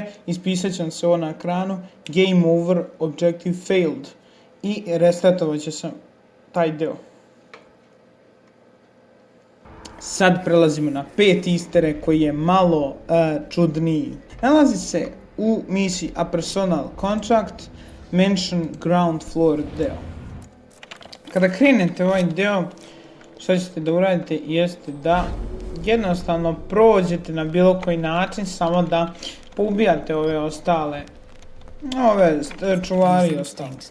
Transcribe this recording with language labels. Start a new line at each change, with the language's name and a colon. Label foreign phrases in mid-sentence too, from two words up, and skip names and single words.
Serbian: ispisat će se ovo na ekranu
English: Game over, objective failed
Serbian: i restartovat će se taj deo. Sad prelazimo na peti
English: easter egg
Serbian: koji je malo čudniji. Nalazi se u misiji A Personal Contract, Mention Ground Floor deo. Kada krenete ovaj deo, što ćete da uradite jeste da jednostavno prođete na bilo koji način, samo da poubijate ove ostale, ove čuvari i ostale.